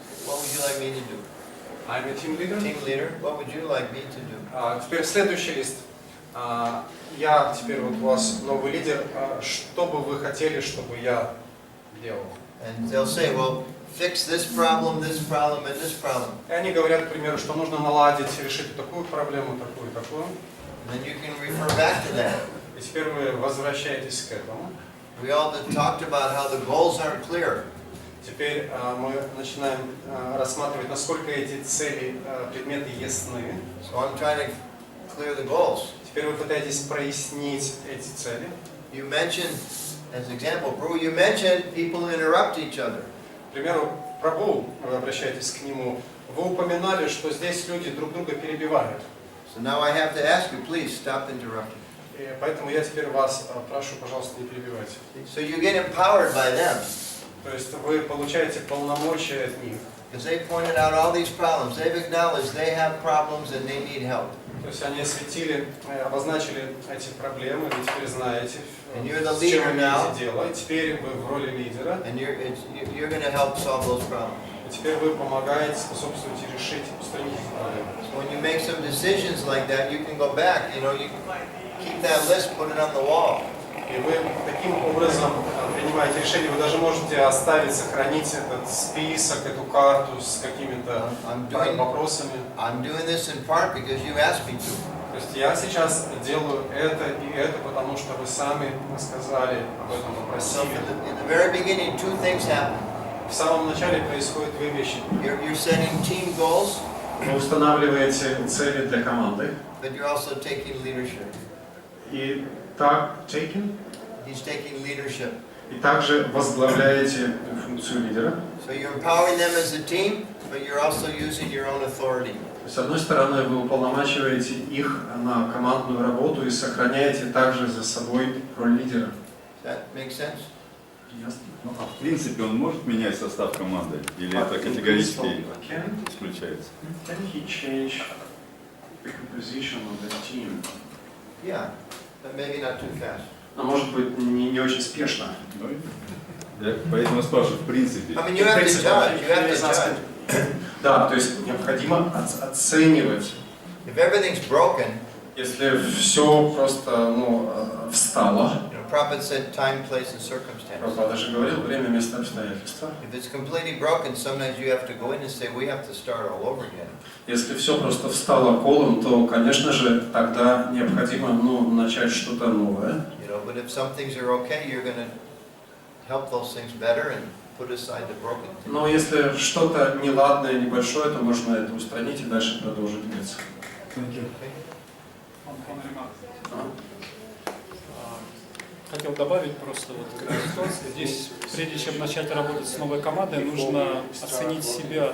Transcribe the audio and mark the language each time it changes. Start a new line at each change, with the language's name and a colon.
English: What would you like me to do? I'm a team leader. Team leader. What would you like me to do?
Russian: Теперь следующий лист. Я теперь вот у вас новый лидер. Что бы вы хотели, чтобы я делал?
English: And they'll say, well, fix this problem, and this problem.
Russian: И они говорят, к примеру, что нужно наладить, решить такую проблему, такую, такую.
English: And then you can refer back to that.
Russian: И теперь вы возвращаетесь к этому.
English: We all talked about how the goals aren't clear.
Russian: Теперь мы начинаем рассматривать, насколько эти цели, предметы ясны.
English: So I'm trying to clear the goals.
Russian: Теперь вы пытаетесь прояснить эти цели.
English: You mentioned, as an example, Prabhu, you mentioned people interrupt each other.
Russian: К примеру, прабху, вы обращаетесь к нему, вы упоминали, что здесь люди друг друга перебивают.
English: So now I have to ask you, please stop interrupting.
Russian: И поэтому я теперь вас прошу, пожалуйста, не перебивайте.
English: So you get empowered by them.
Russian: То есть вы получаете полномочия от них.
English: Because they pointed out all these problems. They've acknowledged they have problems and they need help.
Russian: То есть они осветили, обозначили эти проблемы, вы теперь знаете,
English: And you're the
Russian: с чем
English: leader
Russian: имеете
English: now.
Russian: дело. И теперь вы в роли лидера.
English: And you're going to help solve those problems.
Russian: И теперь вы помогаете, способствуете решить, устранить эти проблемы.
English: So when you make some decisions like that, you can go back. You know, you keep that list, put it on the wall.
Russian: И вы таким образом принимаете решение, вы даже можете оставить, сохранить этот список, эту карту с какими-то вопросами.
English: I'm doing this in part because you asked me to.
Russian: То есть я сейчас делаю это и это, потому что вы сами сказали об этом,
English: So
Russian: попросили.
English: in the very beginning, two things happen.
Russian: В самом начале происходят две вещи.
English: You're setting team goals,
Russian: Вы устанавливаете цели для команды.
English: but you're also taking leadership.
Russian: И так,
English: He's taking leadership.
Russian: и также возглавляете функцию лидера.
English: So you're empowering them as a team, but you're also using your own authority.
Russian: С одной стороны, вы уполномачиваете их на командную работу и сохраняете также за собой роль лидера.
English: Does that make sense?
Russian: Ясно? Ну, а в принципе, он может менять состав команды? Или это категорически исключается?
English: Can he change the composition of the team? Yeah, but maybe not too fast.
Russian: А может быть, не очень спешно. Я поэтому спрашиваю, в принципе.
English: I mean, you have to judge. You have to judge.
Russian: Да, то есть необходимо оценивать.
English: If everything's broken,
Russian: Если все просто встало,
English: you know, Prabhupada said time, place, and circumstance.
Russian: Прабхупада даже говорил, время, место, обстоятельства.
English: If it's completely broken, sometimes you have to go in and say, we have to start all over again.
Russian: Если все просто встало колом, то, конечно же, тогда необходимо начать что-то новое.
English: You know, but if some things are okay, you're going to help those things better and put aside the broken things.
Russian: Но если что-то неладное, небольшое, то можно это устранить и дальше продолжить двигаться. Хотел добавить просто вот к этой ситуации. Здесь, прежде чем начать работать с новой командой, нужно оценить себя.